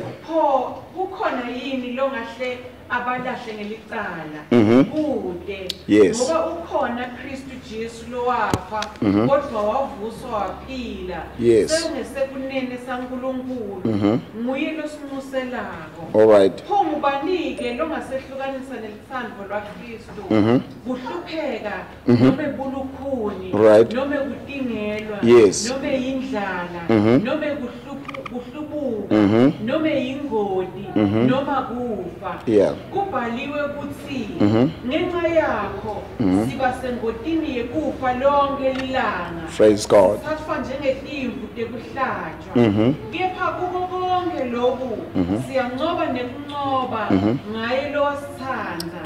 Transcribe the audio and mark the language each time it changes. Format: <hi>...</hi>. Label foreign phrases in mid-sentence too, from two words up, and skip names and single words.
<ss>Pho kukhona yini longahle abalahle ngelicala. Kude.</ss> <en>Yes.</en> <ss>Ngoba ukhona Kristu Jesu lo wafa kodwa wavuswa waphila.</ss> <en>Yes.</en> <ss>Sengesekunene saNkulunkulu. Nguye losinxuselako.</ss> <en>All right.</en> <ss>Pho ngubanike longasehlukanisa nelithando lwaKristu. Kuhlupheka noma bulukhuni</ss> <en>Right.</en> <ss>noma kutingelwa</ss> <en>Yes.</en> <ss>noma indlala noma kuhlubuka noma ingoti noma kufa.</ss> <en>Yeah.</en> <ss>Kubhaliwe ukuthi ngenxa yakho siba sengotini yekufa lonke ilanga.</ss> <en>Praise God.</en> <ss>Sathwa njengetimvu tekuhlatshwa. Kepha kuko konke lokhu siyancoba nekuncoba ngaye lo wasithanda.</ss>